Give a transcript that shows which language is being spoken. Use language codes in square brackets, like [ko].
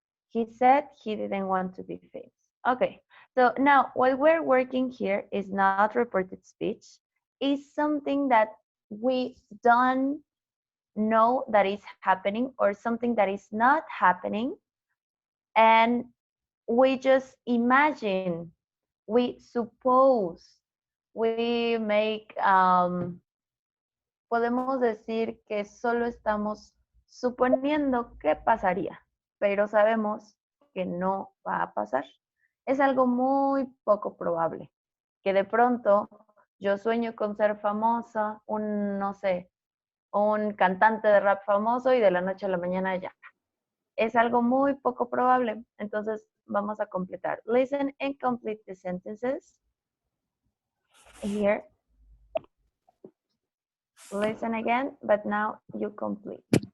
[en] He said he didn't want to be famous. Okay, so now what we're working here is not reported speech. It's something that we don't know that is happening or something that is not happening. And we just imagine, we suppose, we make, [es] podemos decir que solo estamos suponiendo que pasaría, pero sabemos que no va a pasar. Es algo muy poco probable, que de pronto yo sueño con ser famosa, no sé, un cantante de rap famoso y de la noche a la mañana ya. Es algo muy poco probable, entonces vamos a completar. [en] Listen and complete the sentences. Here. Listen again, but now you complete.